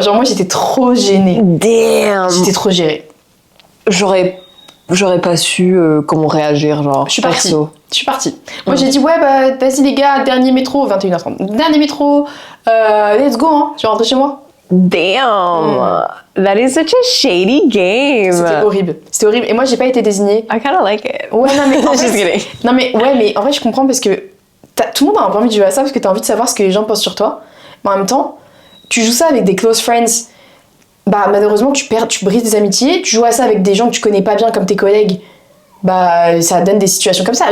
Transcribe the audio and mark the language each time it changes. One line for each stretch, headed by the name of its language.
French: Genre, moi, j'étais trop gênée.
English: Damn.
French: J'étais trop gérée. J'aurais pas su comment réagir, genre. Je suis partie. Moi, j'ai dit, ouais, bah, vas-y, les gars, dernier métro, 21h30. Dernier métro, let's go, hein. Je vais rentrer chez moi.
English: Damn. That is such a shady game.
French: C'était horrible. Et moi, j'ai pas été désignée.
English: I kinda like it.
French: Ouais, non, mais en
English: Just
French: fait,
English: kidding.
French: non, mais ouais, mais en fait, je comprends parce que tout le monde a un peu envie de jouer à ça parce que t'as envie de savoir ce que les gens pensent sur toi. Mais en même temps, tu joues ça avec des close friends. Bah, malheureusement, tu brises des amitiés. Tu joues à ça avec des gens que tu connais pas bien comme tes collègues. Bah, ça donne des situations comme ça.